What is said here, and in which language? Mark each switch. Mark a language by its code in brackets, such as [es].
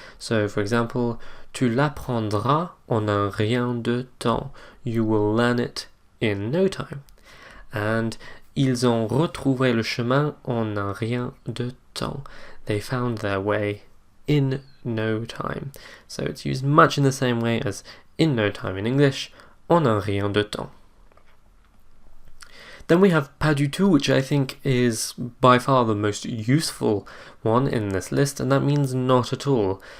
[en] So for example, [fr] tu l'apprendras en un rien de temps. [en] You will learn it in no time. [fr] And ils ont retrouvé le chemin en un rien de temps. [en] They found their way in no time. So it's used much in the same way as in no time in English, [fr] en un rien de temps. [en] Then we have [fr] pas du tout, [en] which I think is by far the most useful one in this list, and that means not at all.